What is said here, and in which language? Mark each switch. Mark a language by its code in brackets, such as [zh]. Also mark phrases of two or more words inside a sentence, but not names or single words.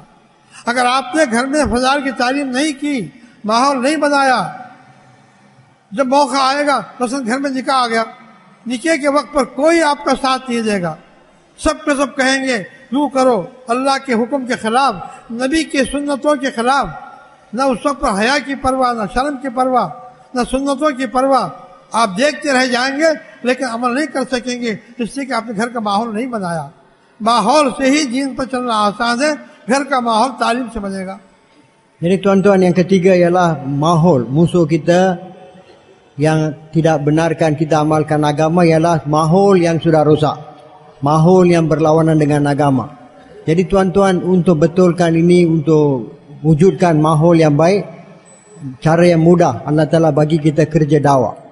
[hi] अगर आपने घर में फजाइल की तालीम नहीं की, माहौल नहीं बनाया, जब मौका आएगा, मसलन घर में निकाह आ गया, निकाह के वक्त पर कोई आपका साथ नहीं देगा, सब के सब कहेंगे यूं करो, अल्लाह के हुक्म के खिलाफ, नबी के सुन्नतों के खिलाफ। न उस वक्त पर हया की परवाह, न शर्म की परवाह, न सुन्नतों की परवाह। आप देखते रह जाएंगे लेकिन अमल नहीं कर सकेंगे, इसलिए कि आपने घर का माहौल नहीं बनाया। माहौल से ही दीन पर चलना आसान है, घर का माहौल तालीम से बनेगा। [ms] Jadi tuan-tuan, yang ketiga ialah mahol. Musuh kita yang tidak benarkan kita amalkan agama ialah mahol yang sudah rosak, mahol yang berlawanan dengan agama. Jadi tuan-tuan, untuk betulkan ini, untuk wujudkan mahol yang baik, cara yang mudah Allah Ta'ala bagi kita kerja dakwah.